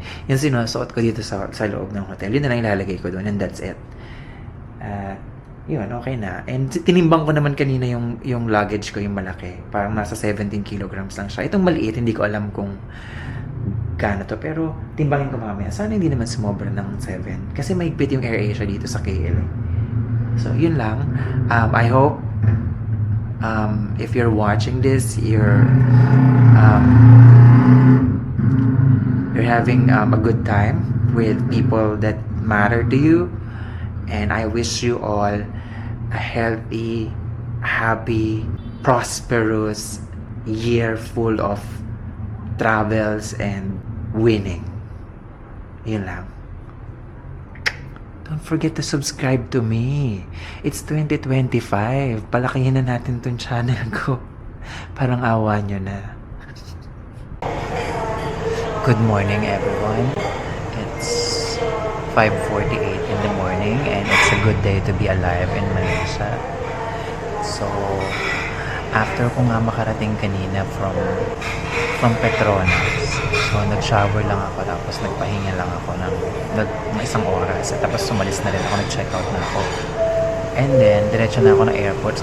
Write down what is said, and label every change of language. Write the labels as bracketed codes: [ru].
[tl] Yung sinusuot ko dito sa loob ng hotel, yun na lang ilalagay ko doon, and that's it. Yun, okay na. And tinimbang ko naman kanina yung luggage ko, yung malaki. Parang nasa 17 kilograms lang siya. Itong maliit, hindi ko alam kung gaano to, pero timbangin ko mamaya. Sana hindi naman sumobra ng 7. Kasi mahigpit yung AirAsia dito sa KL. So, yun lang. [en] I hope if you're watching this, you're having a good time with people that matter to you, and I wish you all a healthy, happy, prosperous year full of travels and winning. Yun lang. Don't forget to subscribe to me. [tl] It's 2025. Palakihin na natin tong channel ko. Parang awa nyo na. [en] Good morning, everyone. It's 5:48 in the morning, and it's a good day to be alive in Malaysia. [tl] So, after ko nga makarating kanina from Petronas, so nag-shower lang ako, tapos nagpahinga lang ako ng isang oras, at tapos sumalis na rin ako, nag-check out na ako, and then diretso na ako ng airport.